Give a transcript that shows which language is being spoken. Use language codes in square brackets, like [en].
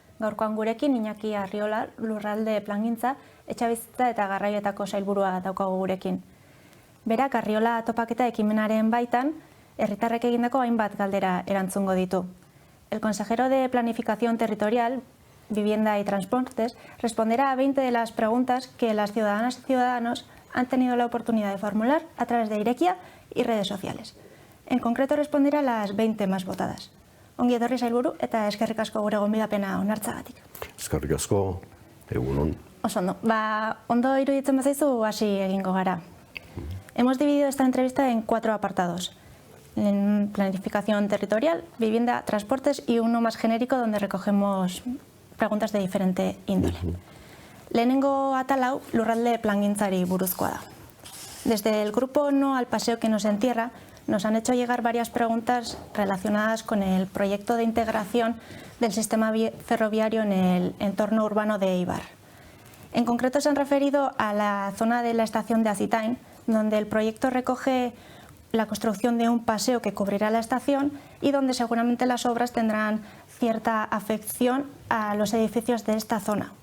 [eu] Gaurkoan gurekin Iñaki Arriola, lurralde plangintza, etxebizitza eta garraioetako sailburua daukagu gurekin. Berak Arriola topaketa ekimenaren baitan, herritarrek egindako hainbat galdera erantzungo ditu. [es] El consejero de Planificación Territorial, Vivienda y Transportes responderá a 20 de las preguntas que las ciudadanas y ciudadanos han tenido la oportunidad de formular a través de Irekia y redes sociales. En concreto responderá a las 20 más votadas. [eu] Ongi etorri sailburu eta eskerrik asko gure gonbidapena onartzagatik. Eskerrik asko, egunon. Oso ondo. Ondo iruditzen bazaizu hasi egingo gara. [es] Hemos dividido esta entrevista en 4 apartados. En planificación territorial, vivienda, transportes y uno más genérico donde recogemos preguntas de diferente índole. [eu] Lehenengo atal hau lurralde plangintzari buruzkoa da. [es] Desde el grupo No al Paseo que nos entierra, nos han hecho llegar varias preguntas relacionadas con el proyecto de integración del sistema ferroviario en el entorno urbano de Eibar. En concreto se han referido a la zona de la estación de Azitain, donde el proyecto recoge la construcción de un paseo que cubrirá la estación y donde seguramente las obras tendrán cierta afección a los edificios de esta zona.